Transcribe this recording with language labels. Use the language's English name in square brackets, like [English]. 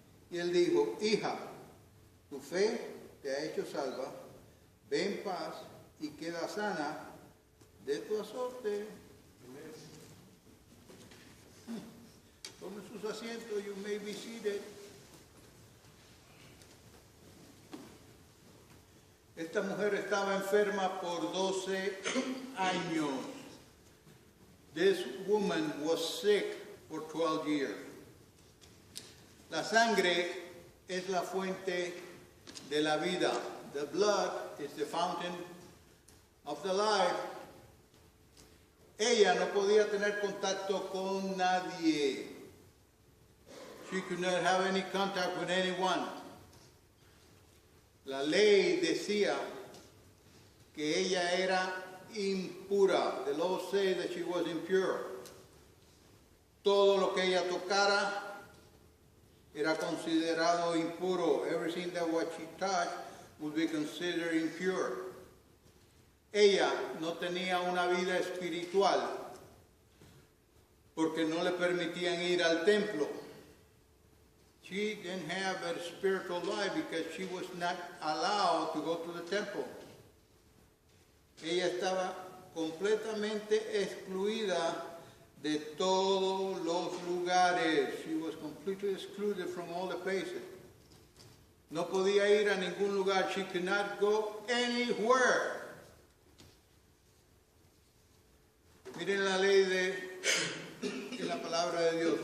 [Spanish] Y él dijo: hija, tu fe te ha hecho salva, ve en paz y queda sana de tu azote. Tomen sus asientos, [English] you may be seated. [Spanish] Esta mujer estaba enferma por 12 años. [English] This woman was sick for 12 years. [Spanish] La sangre es la fuente de la vida. [English] The blood is the fountain of the life. [Spanish] Ella no podía tener contacto con nadie. [English] She could not have any contact with anyone. [Spanish] La ley decía que ella era impura. [English] The law said that she was impure. [Spanish] Todo lo que ella tocara era considerado impuro. [English] Everything that what she touched would be considered impure. [Spanish] Ella no tenía una vida espiritual porque no le permitían ir al templo. [English] She didn't have a spiritual life because she was not allowed to go to the temple. [Spanish] Ella estaba completamente excluida de todos los lugares. [English] She was completely excluded from all the places. [Spanish] No podía ir a ningún lugar. [English] She could not go anywhere. [Spanish] Miren la ley de la palabra de Dios.